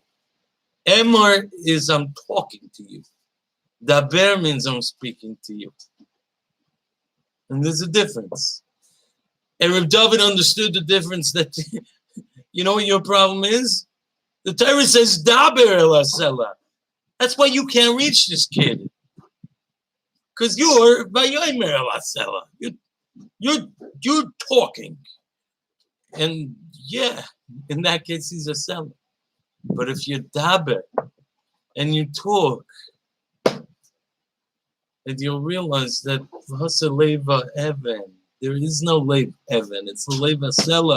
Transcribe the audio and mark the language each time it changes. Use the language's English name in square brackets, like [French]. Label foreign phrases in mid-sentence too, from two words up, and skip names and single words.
[English] Emor is I'm talking to you. Daber means I'm speaking to you. And there's a difference. And Reb Dovid understood the difference that, you know what your problem is? The Torah says, [Hebrew] דבר אל הסלע. [English] That's why you can't reach this kid. Because you're [Hebrew] ויאמר אל הסלע. [English] You're talking. And yeah, in that case, he's a seller. But if you're Daber and you talk, and you'll realize that [Hebrew] וסלעבה אבן, [English] there is no [Hebrew] לב אבן, [English] it's a [Hebrew] לב אסלע.